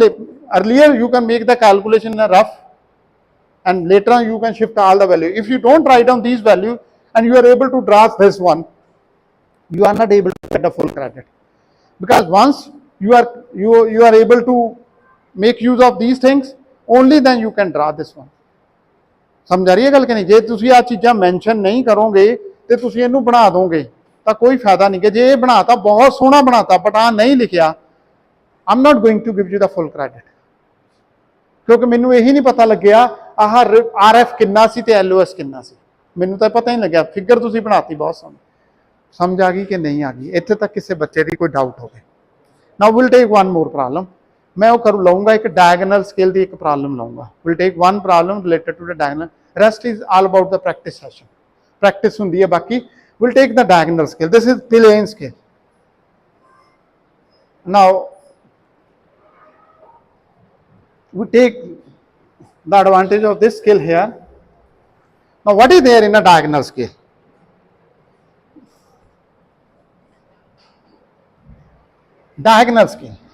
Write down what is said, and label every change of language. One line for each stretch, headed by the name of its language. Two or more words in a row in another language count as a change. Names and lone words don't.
English: Earlier, you can make the calculation in a rough, and later on, you can shift all the value. If you don't write down these values and you are able to draw this one, you are not able to get the full credit. Because once you are able to make use of these things, only then you can draw this one.
Punjabi: ਸਮਝ ਆ ਰਹੀ ਹੈ ਗੱਲ ਕਿ ਨਹੀਂ? ਜੇ ਤੁਸੀਂ ਆ ਚੀਜ਼ਾਂ ਮੈਂਸ਼ਨ ਨਹੀਂ ਕਰੋਗੇ ਤੇ ਤੁਸੀਂ ਇਹਨੂੰ ਬਣਾ ਦੋਗੇ ਤਾਂ ਕੋਈ ਫਾਇਦਾ ਨਹੀਂ। ਕਿ ਜੇ ਇਹ ਬਣਾਤਾ ਬਹੁਤ ਸੋਹਣਾ ਬਣਾਤਾ ਬਟ ਆ ਨਹੀਂ ਲਿਖਿਆ,
English: I'm not going to give you the full credit,
Punjabi: ਕਿਉਂਕਿ ਮੈਨੂੰ ਇਹੀ ਨਹੀਂ ਪਤਾ ਲੱਗਿਆ ਆਹ RF ਕਿੰਨਾ ਸੀ ਤੇ LOS ਕਿੰਨਾ ਸੀ, ਮੈਨੂੰ ਤਾਂ ਪਤਾ ਹੀ ਨਹੀਂ ਲੱਗਿਆ। ਫਿਗਰ ਤੁਸੀਂ ਬਣਾਤੀ ਬਹੁਤ ਸੋਹਣੀ, ਸਮਝ ਆ ਗਈ ਕਿ ਨਹੀਂ ਆ ਗਈ? ਇੱਥੇ ਤੱਕ ਕਿਸੇ ਬੱਚੇ ਦੀ ਕੋਈ ਡਾਊਟ ਹੋਵੇ।
English: Now we'll take one more problem.
Hindi: मैं वो करूँ लाऊंगा एक
English: diagonal scale
Hindi: की एक प्रॉब्लम लाऊंगा.
English: We'll take one problem related to the diagonal. Rest is all about the practice session.
Punjabi: Practice ਹੁੰਦੀ ਹੈ ਬਾਕੀ.
English: We'll take the diagonal scale. This is plane scale. Now we take the advantage of this scale here. Now what is there in a diagonal scale? Diagonal scale.